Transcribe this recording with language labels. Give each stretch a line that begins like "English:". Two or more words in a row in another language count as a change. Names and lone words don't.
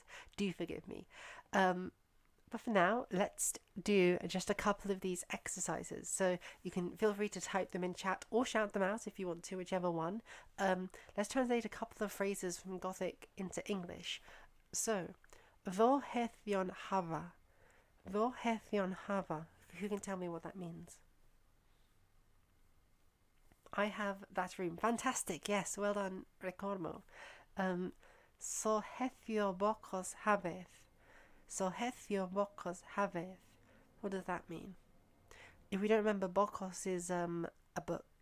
English: Do forgive me. But for now, let's do just a couple of these exercises. So you can feel free to type them in chat or shout them out if you want to, whichever one. Let's translate a couple of phrases from Gothic into English. So,
Gothic: Vo hethion hava. Vo hethion hava.
English: Who can tell me what that means? I have that room. Fantastic. Yes, well done,
Gothic: Recormo. So hethio bokos haveth. So hethio bokos haveth.
English: What does that mean? If we don't remember, bokos is a book.